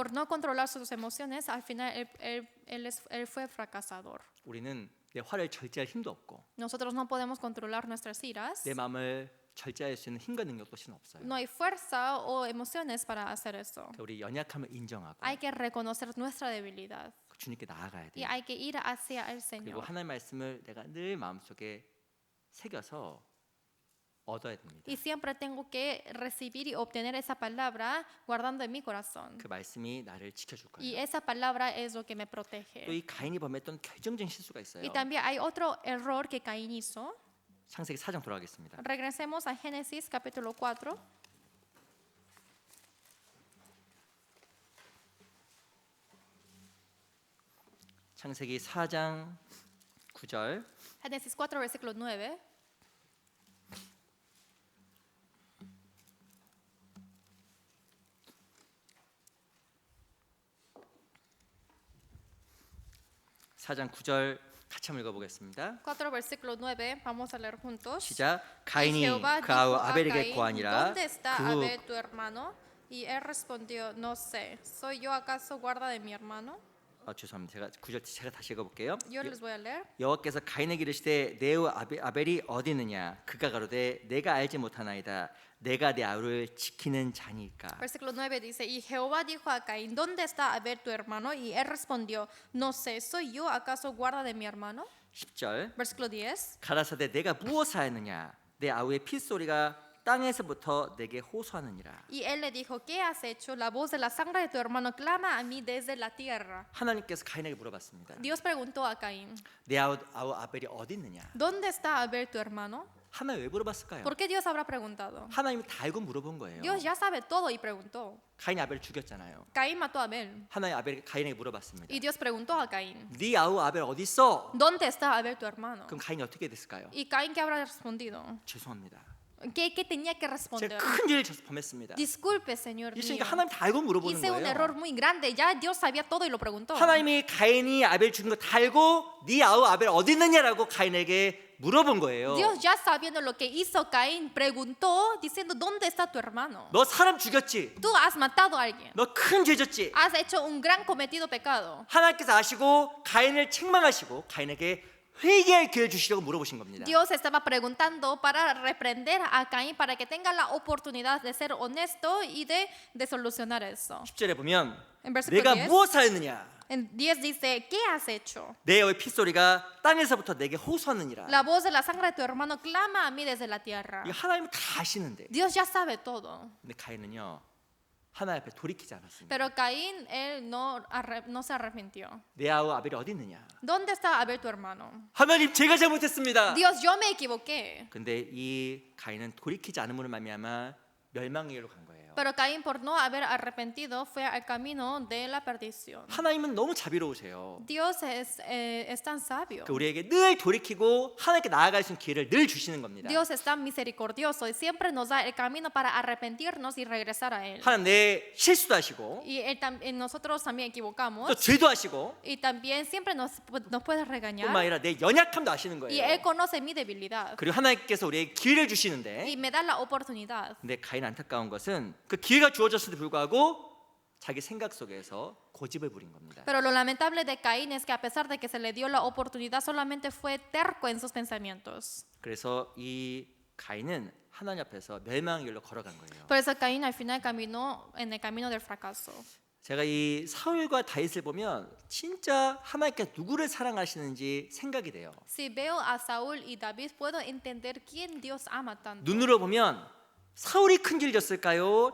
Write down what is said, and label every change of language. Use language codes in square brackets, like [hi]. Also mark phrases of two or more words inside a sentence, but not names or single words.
[es] Por no controlar sus emociones, al final él fue fracasador. [ko] 우리는 내 화를 절제할 힘도 없고 [es] Nosotros no podemos controlar nuestras iras. [ko] 내 마음을 절제할 수 있는 힘과 능력도 실은 없어요. [es] No hay fuerza o emociones para hacer eso. [ko] 그러니까 우리 연약함을 인정하고 [es] Hay que reconocer nuestra debilidad [ko] 주님께 나아가야 [es] y [ko] 돼요. [es] hay que ir hacia el [ko] 그리고 [es] Señor. [ko] 하나님의 말씀을 내가 늘 마음속에 새겨서 얻어야 됩니다. [es] Y siempre tengo que recibir y obtener esa palabra guardando en mi corazón. [ko] 그 말씀이 나를 지켜줄 [es] Y [ko] 거예요. [es] esa palabra es lo que me [ko] 또 [es] protege. [ko] 이 가인이 범했던 결정적인 실수가 있어요. [es] Y también hay otro error que Caín hizo. [ko] 창세기 4장 돌아가겠습니다. [es] Regresemos a Génesis capítulo 4. [ko] 창세기 4장 9절 [es] Génesis 4, versículo 9. [ko] 사장 9절 같이 한번 읽어보겠습니다. [es] 4, versículo 9. Vamos a leer juntos. [ko] 시작. [es] Y [ko] 가인이 [es] Jehová [ko] 그 [es] dijo [ko] 아우 [es] a [ko] 아벨에게 [es] Caín, [ko] 고하니라. [es] ¿dónde está [ko] 그 후 [es] Abel tu hermano? Y él respondió, no sé, ¿soy yo acaso guarda de mi hermano? [ko] 죄송합니다. 제가 9절 제가 다시 읽어볼게요. [es] Yo les voy a leer. [ko] 여호와께서 가인에게 이르시되 내 아우 아벨이 어디 있느냐? 그가 가로되 내가 알지 못하나이다. 내가 내 아우를 지키는 자니까. [es] Versículo 9 dice, y Jehová dijo a Caín, ¿dónde está Abel tu hermano? Y él respondió, no sé, ¿soy yo acaso guarda de mi hermano? [ko] 10절 [es] Versículo 10. [ko] 가라사대 내가 무엇을 하였느냐? 내 아우의 핏소리가 땅에서부터 내게 호소하느니라. [es] Y él le dijo, ¿qué has hecho? La voz de la sangre de tu hermano clama a mí desde la tierra. [ko] 하나님께서 가인에게 물어봤습니다. [es] Dios preguntó a Caín, [ko] 내 아우 아벨이 어디 있느냐? [es] ¿dónde está Abel tu hermano? [ko] 하나님 왜 물어봤을까요? [es] ¿Por qué Dios habrá preguntado? [ko] 하나님이 다 알고 물어본 거예요. [es] Dios ya sabe todo y preguntó. [ko] 가인이 아벨을 죽였잖아요. [es] Caín mató a Abel. [ko] 하나님 아벨이 가인에게 물어봤습니다. [es] Y Dios preguntó a Caín, [ko] 네 아우 아벨 어디 있어? [es] ¿dónde está Abel tu hermano? [ko] 그럼 가인이 어떻게 됐을까요? [es] Y Caín, ¿qué habrá respondido? [ko] 죄송합니다. [es] ¿Qué tenía que responder? [ko] 제가 큰 일을 범했습니다. [es] Disculpe, Señor mío. [ko] 있으니까 하나님 다 알고 물어보는 [es] Hice un error [ko] 거예요. [es] muy grande. Ya Dios sabía todo y lo preguntó. [ko] 하나님이 가인이 아벨 죽인 거 다 알고 네 아우 아벨 어디 있느냐라고 가인에게 물어본 거예요. [es] Dios ya sabiendo lo que hizo Caín preguntó diciendo ¿dónde está tu hermano? [ko] 너 사람 죽였지? [es] Tú has matado a alguien. [ko] 너 큰 죄졌지? [es] Has hecho un gran cometido pecado. [ko] 하나님께서 아시고 가인을 책망하시고 가인에게 회개할 기회를 주시려고 물어보신 겁니다. [es] Dios estaba preguntando para reprender a Caín para que tenga la oportunidad de ser honesto y de solucionar eso. [ko] 10절에 보면 [es] En versículo [ko] 내가 [es] 10. [ko] 무엇을 하였느냐? [es] En 10 dice, ¿qué has hecho? [ko] 내 여의 핏소리가 땅에서부터 내게 호소하느니라. [es] La voz de la sangre de tu hermano clama a mí desde la tierra. [ko] 이 하나님은 다 아시는데 [es] Dios ya sabe todo. [ko] 근데 가인은요 하나님 앞에 돌이키지 않았습니다. [es] Pero Caín, él no se arrepintió. [ko] 내 아우 아벨이 어디 있느냐? [es] ¿Dónde está Abel tu hermano? [ko] 하나님 제가 잘못했습니다. [es] Dios, yo me equivoqué. [ko] 근데 이 가인은 돌이키지 않음으로 말미암아 멸망의 길로 간 거예요. [es] Pero Caín, por no haber arrepentido, fue al camino de la perdición. [ko] 하나님은 너무 자비로우세요. [es] Dios es tan sabio. [ko] 우리에게 늘 돌이키고 하나님께 나아갈 수 있는 기회를 늘 주시는 겁니다. [es] Dios es tan misericordioso y siempre nos da el camino para arrepentirnos y regresar a Él. [ko] 하나님 내 실수도 하시고 [es] Y nosotros también [ko] 또 [es] equivocamos. [ko] 죄도 하시고 [es] Y también siempre nos puede [ko] 뿐만 [es] regañar. [ko] 아니라 내 연약함도 아시는 [es] Y [ko] 거예요. [es] Él conoce mi debilidad. [ko] 그리고 하나님께서 우리에게 기회를 주시는데 [es] Y me da la oportunidad. [ko] 근데 가인 안타까운 것은 그 기회가 주어졌음에도 불구하고 자기 생각 속에서 고집을 부린 겁니다. [es] Pero lo lamentable de Caín es que a pesar de que se le dio la oportunidad, solamente fue terco en sus pensamientos. [ko] 그래서 이 가인은 하나님 앞에서 멸망의 길로 걸어간 거예요. [es] Por eso Caín al final caminó en el camino del fracaso. [ko] 제가 이 사울과 다윗을 보면 진짜 하나님께서 누구를 사랑하시는지 생각이 돼요. [es] Si veo a Saúl y David, puedo entender quién Dios ama tanto. [ko] 눈으로 보면 사울이 큰 질 졌을까요?